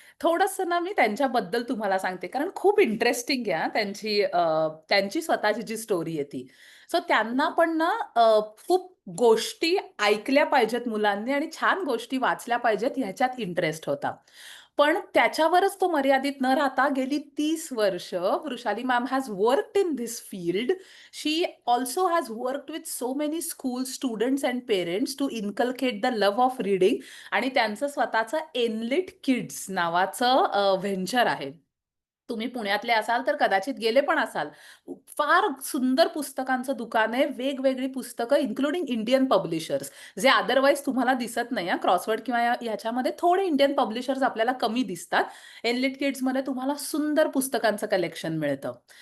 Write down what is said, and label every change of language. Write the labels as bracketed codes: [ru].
[mr] थोडंसं ना मी त्यांच्याबद्दल तुम्हाला सांगते, कारण खूप इंटरेस्टिंग आहे हां त्यांची स्वतःची जी स्टोरी आहे ती. सो त्यांना पण ना खूप गोष्टी ऐकल्या पाहिजेत मुलांनी आणि छान गोष्टी वाचल्या पाहिजेत ह्याच्यात इंटरेस्ट होता. पण त्याच्यावरच तो मर्यादित न राहता गेली 30 वर्ष Vrushali ma'am [en] Has worked in this field. She also has worked with so many schools, students and parents to inculcate the love of reading [mr] आणि त्यांचं स्वतःचं एनलिट किड्स नावाचं व्हेंचर आहे. तुम्ही पुण्यातले असाल तर कदाचित गेले पण असाल. फार सुंदर पुस्तकांचं दुकान आहे. वेगवेगळी पुस्तकं [en] including Indian publishers [mr] जे अदरवाईज तुम्हाला दिसत नाही हां. क्रॉसवर्ड किंवा ह्याच्यामध्ये थोडे इंडियन पब्लिशर्स आपल्याला कमी दिसतात. एनलिट किड्समध्ये तुम्हाला सुंदर पुस्तकांचं कलेक्शन मिळतं.